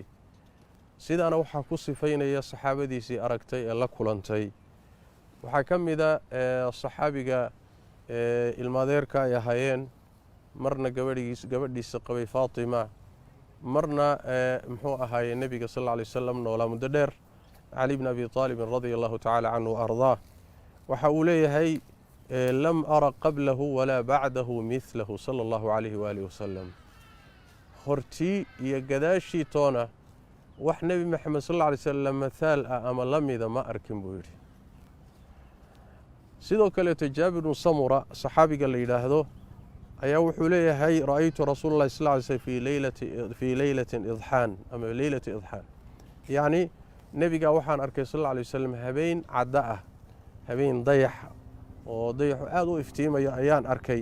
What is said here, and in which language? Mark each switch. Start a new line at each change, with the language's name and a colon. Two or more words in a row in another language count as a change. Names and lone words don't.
Somali: sidaana waxaa ku sifaynaya saxaabadiisii aragtay ee la kulantay. waxaa ka mid a saxaabiga ilmaadeerka ay ahaayeen, marna gabadhiisa qabay faatima, marna muxuu ahaayey nabiga
Arabic: صلى الله عليه وسلم
Somali: noolaa muddo dheer, cali ibn abi aalib
Arabic: رضي الله تعالى عنه
Somali: ardaa. waxa uu leeyahay
Arabic: لم أر قبله ولا بعده مثله صلى الله عليه وعلى آله وسلم.
Somali: hortii iyo gadaashii toona wax nabi maxamed
Arabic: صلى الله عليه وسلم
Somali: mathaal ah ama lamida ma arkin buu yidhi. sidoo kale jaabir ibn samura saxaabiga la yidhaahdo ayaa wuxuu leeyahay
Arabic: رأيت رسول الله صلى الله عليه وسلم في ليلة إضحيان
Somali: ama
Arabic: ليلة إضحيان,
Somali: yani nabiga waxaan arkay
Arabic: صلى الله عليه وسلم
Somali: habeen cadda ah, habeen dayax oo dayaxu aad u iftiimayo ayaan arkay.